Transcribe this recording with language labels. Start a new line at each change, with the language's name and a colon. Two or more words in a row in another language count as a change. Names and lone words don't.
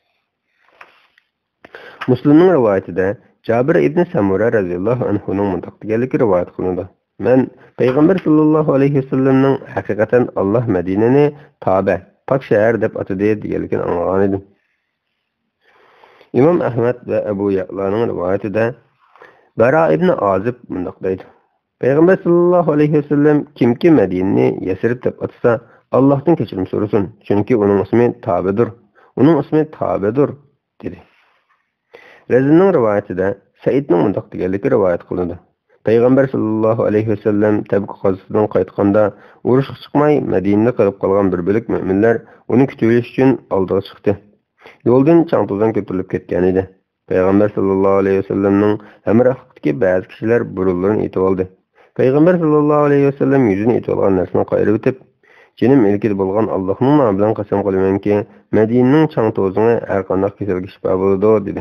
Uzbek: Muslimning rivoyatida Jabir ibn Samura radhiyallohu anhuning mundaq deganligi rivoyat qilinadi. Men Payg'ambar
Arabic: صلى الله عليه
Uzbek: vasallamning haqiqatan Alloh Madinani Toba, pak shahar deb atadi deganligini anglagan edim. İmam Ahmad ve Ebu Ya'la'nın rivayetinde Bara ibn Azib mundaq deydi. Peygamber
Arabic: صلى الله عليه وسلم
Uzbek: kimki Medine'ni Yesrib deb atsa Allah'tan kechirim so'rasin, chunki uning ismi Tabedir. Uning ismi Tabedir dedi. Rezilning rivayetinde Saidning mundaq deganligi rivoyat qilindi. Peygamber
Arabic: صلى الله عليه وسلم
Uzbek: Tabuk g'azosidan qaytganda urushga chiqmay Medine'da qolib qolgan bir bo'lik mu'minlar uni kutish uchun oldiga chiqdi. Yo'ldan changtuzdan ko'tarilib ketgan edi. Payg'ambar
Arabic: صلى الله عليه
Uzbek: vasallamning hamrohligidagi ba'zi kishilar burunlarini etib oldi. Payg'ambar
Arabic: صلى الله عليه وسلم
Uzbek: yuzini etib olgan narsani qayirib o'tib, "Jinim ilkida bo'lgan Allohning nomi bilan qasam qilamanki, Madinaning changtuzini har qanday kasalga shifo bo'ladi" dedi.